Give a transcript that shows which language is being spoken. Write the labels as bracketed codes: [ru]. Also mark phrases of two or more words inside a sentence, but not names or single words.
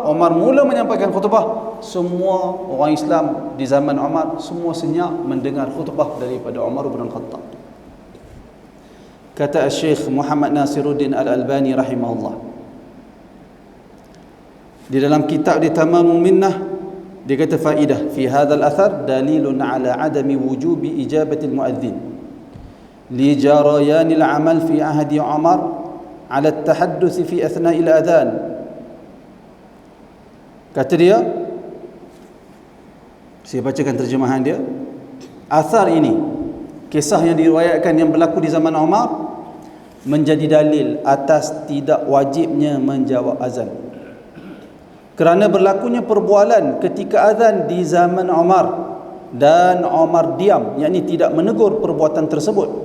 [ms] Umar mula menyampaikan khutbah. Semua orang Islam di zaman Umar semua senyap mendengar khutbah daripada Umar bin Al-Khattab. Kata Syekh Muhammad Nasiruddin Al-Albani rahimahullah, di dalam kitab di [ar] Tamamul Minnah, [ms] dia kata [ar] فائدة في هذا الأثر دليل على عدم وجوب إجابة المؤذن لجريان العمل في عهد عمر على التحدث في أثناء الأذان. [ms] Kata dia, saya bacakan terjemahan dia, asar ini, kisah yang diriwayatkan yang berlaku di zaman Umar, menjadi dalil atas tidak wajibnya menjawab azan, kerana berlakunya perbualan ketika azan di zaman Umar dan Umar diam, yakni tidak menegur perbuatan tersebut.